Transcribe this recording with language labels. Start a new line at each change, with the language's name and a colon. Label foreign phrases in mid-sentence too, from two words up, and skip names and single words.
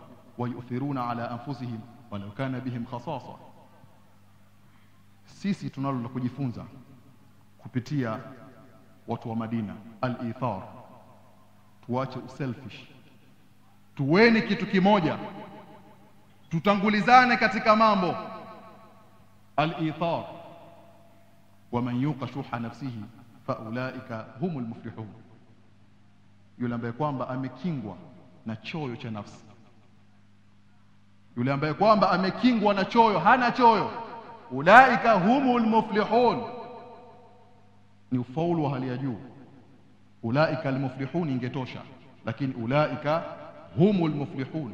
Arabic: ويؤثرون على أنفسهم ولو كان بهم خصاصة.
Swahili: Sisi tunalo la kujifunza kupitia watu wa Madina, al-ithar. Tuache uselfish, tuweni kitu kimoja, tutangulizane katika mambo.
Arabic: الإيثار ومن يوق شح نفسه فأولئك هم المفلحون,
Swahili: yule ambaye kwamba amekingwa na choyo cha nafsi, yule ambaye kwamba amekingwa na choyo, hana choyo.
Arabic: أولئك هم المفلحون,
Swahili: ni ufaulu wa hali ya juu.
Arabic: أولئك المفلحون
Swahili: ingetosha, lakini
Arabic: أولئك هم المفلحون.